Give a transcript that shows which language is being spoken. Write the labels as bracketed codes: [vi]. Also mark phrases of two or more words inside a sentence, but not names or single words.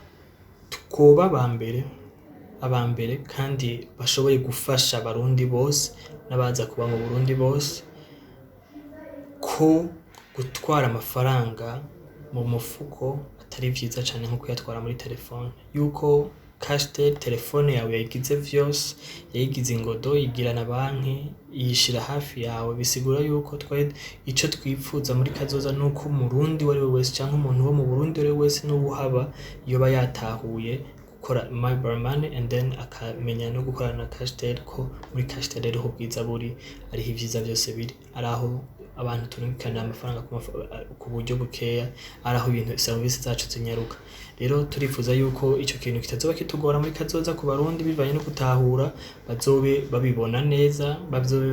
[rn] tukoba abambere kandi bashoboye gufasha abarundi bose n'abaza kuba mu Burundi bose ko gutwara amafaranga mu mufuko atari vyiza cyane nko kuyatwara muri telefone yuko Cashtel telefone yawe yagize vyose yagize ingodo igira na banki yishira hafi yawe bisigura yuko ico twifuza muri kazoza nuko umurundi wari wese cyangwa umuntu wo mu Burundi wari wese n'ubuhaba yoba yatahuye gukora [en] mobile money and then [rn] akamenya no gukorana na Cashtel ko muri Cashtel rero ubwiza buri ari ivyiza byose biri araho abantu turungikana amafaranga ku buryo bukeya araho ibintu service zacu zinyaruka rero turifuza yuko ico kintu kitazoba kitugora muri kazoza ku barundi bivanye no gutahura bazobe babibona neza bazobe